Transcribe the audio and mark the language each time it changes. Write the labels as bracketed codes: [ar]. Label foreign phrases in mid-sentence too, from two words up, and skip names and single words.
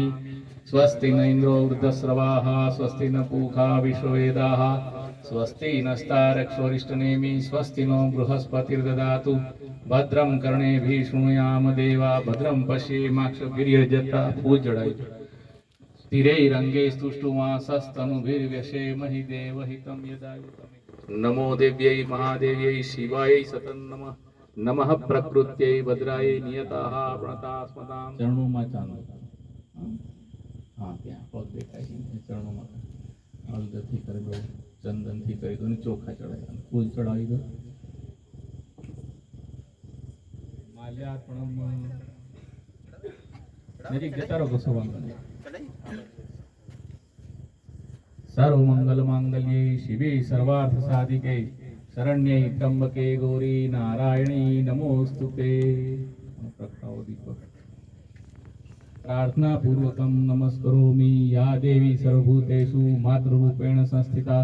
[sa] स्वस्ति न इंद्रो वृद्धस्रवाः स्वस्ति न पूषा विश्ववेदाः स्वस्ति नस्तारक्षोरिष्टनेमि स्वस्ति नो बृहस्पतिर्दधातु भद्रं कर्णेभिः शृणुयाम देवा भद्रं पश्येमाक्षभिर्यजत्राः। पूज जड़ाई स्थिरैरङ्गैस्तुष्टुवांसस्तनुभिर्व्यशेमहि देवहितं यदायु। नमो देव्यै महादेव्यै शिवायै सतं नमः। नमः प्रकृत्यै भद्रायै नियताः प्रणतास्मतां। [gu] ચરણોં મેં ચાંદો હાં ત્યા પગ દેખાય ચરણોં મેં હળદર થી કરી દો ચંદન થી કરી દો ચોખા ચઢાઈ ફૂલ ચઢાવી દો। [sa] माल्यार्पणम [gu] નજીક જતા રહો [sa] गोस्वामी सर्व मंगल मांगल्ये शिवे सर्वार्थ साधिके शरण्ये त्र्यंबके गौरी नारायणी नमोस्तुते। [gu] પ્રગટાઓ દીપક। [sa] प्रार्थना पूर्वकं नमस्करोमि या देवी सर्वभूतेषु मातृरूपेण संस्थिता।